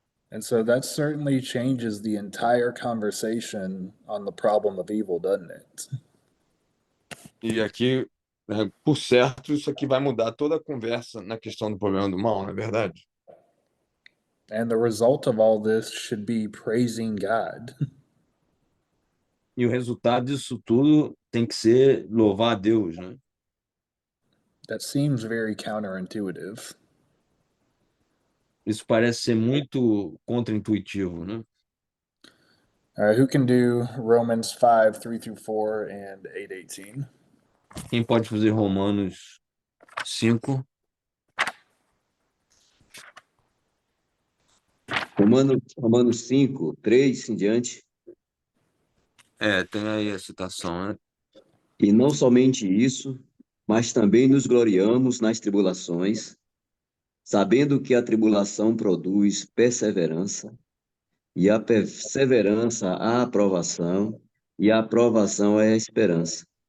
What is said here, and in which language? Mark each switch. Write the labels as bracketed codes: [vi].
[en] And so that certainly changes the entire conversation on the problem of evil, doesn't it? [pt] E aqui, por certo, isso aqui vai mudar toda a conversa na questão do problema do mal, não é verdade? [en] And the result of all this should be praising God. [pt] E o resultado disso tudo tem que ser louvar a Deus, né? [en] That seems very counterintuitive. [pt] Isso parece ser muito contraintuitivo, né? [en] All right, who can do Romans 5, 3 through 4 and 8:18? [pt] Quem pode fazer Romanos 5? Romanos 5, 3 em diante. Tem aí a citação, né? E não somente isso, mas também nos gloriamos nas tribulações, sabendo que a tribulação produz perseverança, e a perseverança a aprovação, e a aprovação é a esperança.